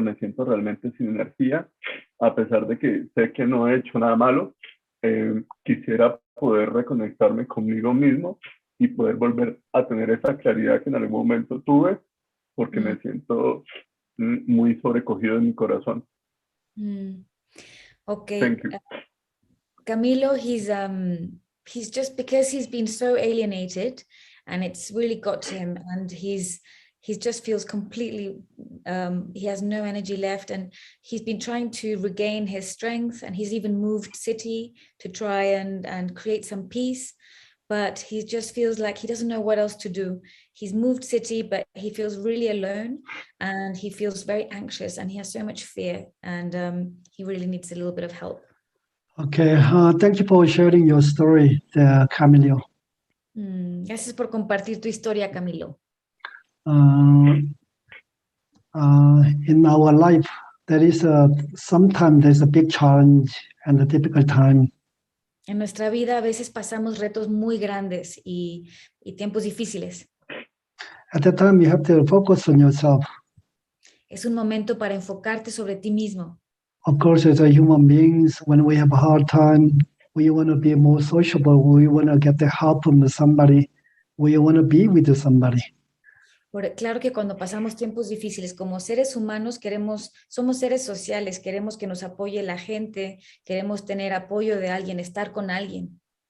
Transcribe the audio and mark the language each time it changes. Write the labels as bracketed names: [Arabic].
[Spanish] Me siento realmente sin energía, a pesar de que sé que no he hecho nada malo. Quisiera poder reconectarme conmigo mismo y poder volver a tener esa claridad que en algún momento tuve, porque me siento muy sobrecogido en mi corazón. [English] Okay. Thank you. Camilo, he's just, because he's been so alienated, and it's really got to him, and he just feels completely he has no energy left, and he's been trying to regain his strength, and he's even moved city to try and create some peace, but he just feels like he doesn't know what else to do. He's moved city, but he feels really alone, and he feels very anxious, and he has so much fear, and he really needs a little bit of help. Okay, thank you for sharing your story, Camilo. [Spanish] Gracias por compartir tu historia, Camilo. [English] In our life, sometimes there's a big challenge and a difficult time. [Spanish] En nuestra vida a veces pasamos retos muy grandes y tiempos difíciles. [English] At that time, you have to focus on yourself. [Spanish] Es un momento para enfocarte sobre ti mismo. [English] Of course, as a human beings, when we have a hard time, we want to be more sociable. We want to get the help from somebody. We want to be with somebody. [Spanish] Claro que cuando pasamos tiempos difíciles como seres humanos somos seres sociales, queremos que nos apoye la gente, queremos tener apoyo de alguien, estar con alguien.